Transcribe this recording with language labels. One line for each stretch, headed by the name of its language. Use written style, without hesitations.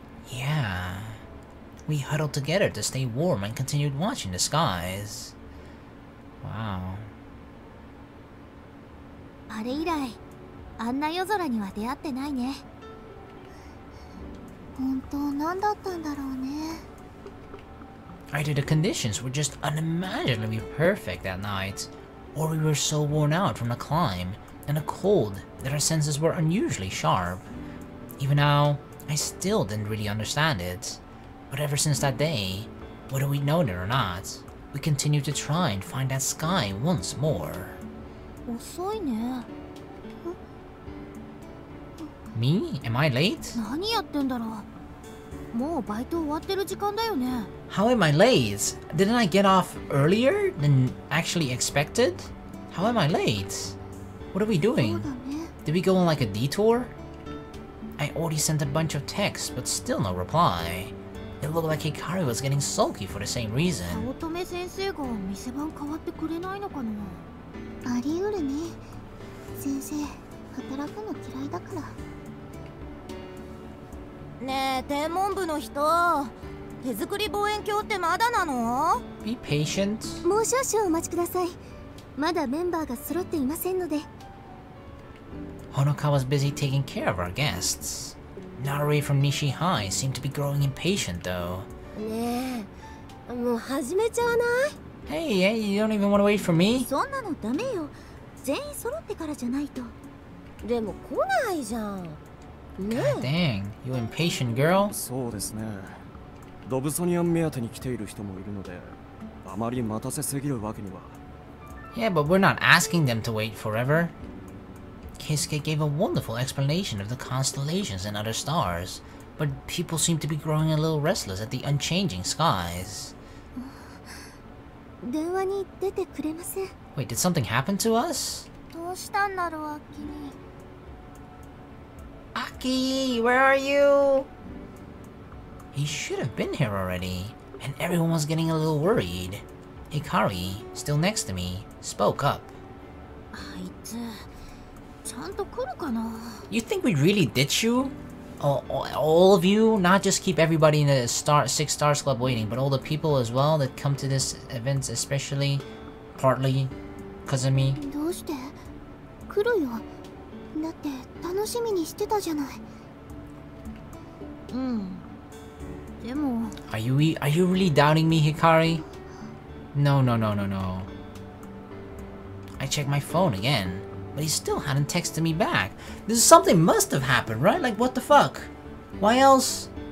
English: Yeah. We huddled together to stay warm and continued watching the skies. Wow.
Japanese: あれ以来、あんな夜空には出会ってないね。本当何だったんだろうね。
English: Either the conditions were just unimaginably perfect that night, or we were so worn out from the climb and the cold that our senses were unusually sharp. Even now, I still didn't really understand it. But ever since that day, whether we known it or not, we continued to try and find that sky once more.
Japanese: 遅いね。
English: Me? Am I late?
Japanese: 何やってんだろう。もうバイト終わってる時間だよね。
English: How am I late? Didn't I get off earlier than actually expected? How am I late? What are we
Japanese: そう
English: doing?
Japanese: だね。
English: Did we go on like a detour? I already sent a bunch of texts, but still no reply. It looked like Hikari was getting sulky for the same
Japanese: 早
English: reason.
Japanese: 乙女先生が店番変わってくれないのかな。あり得るね。先生、働くの嫌いだから。ねえ、天文部の人、手作り望遠鏡ってまだなの？
English: Be patient.
Japanese: もう少々お待ちください。まだメンバーが揃っていませんので。
English: Honoka was busy taking care of our guests. Narui from Nishi High seemed to be growing impatient though.
Japanese: ねえ、もう始めちゃわない？
English: Hey, you don't even want to wait for me?
Japanese: そんなのダメよ。全員揃ってからじゃないと。でも来ないじゃん。ね
English: God
Japanese: え。
English: dang, you impatient girl.
Japanese: そうですね。ドブソニアン目当てに来ている人もいるので、あまり待たせすぎるわけには。
English: Yeah, but we're not asking them to wait forever. Keisuke gave a wonderful explanation of the constellations and other stars, but people seem to be growing a little restless at the unchanging skies.
Japanese: 電話に出てくれません。
English: Wait, did something happen to us?
Japanese: どうしたんだろう、アッキー。
English: Aki, where are you? He should have been here already, and everyone was getting a little worried. Hikari, still next to me, spoke up.
Japanese: あいつ、ちゃんと来るかな。
English: You think we'd really ditch you? All of you? Not just keep everybody in the Six Stars Club waiting, but all the people as well that come to this event, especially, partly, because of me.
Japanese: どうして？来るよ。だって楽しみにしてたじゃない。うん。でも。
English: Are you really doubting me, Hikari? No. I checked my phone again, but he still hadn't texted me back. Something must have happened, right? Like, what the fuck? Why else?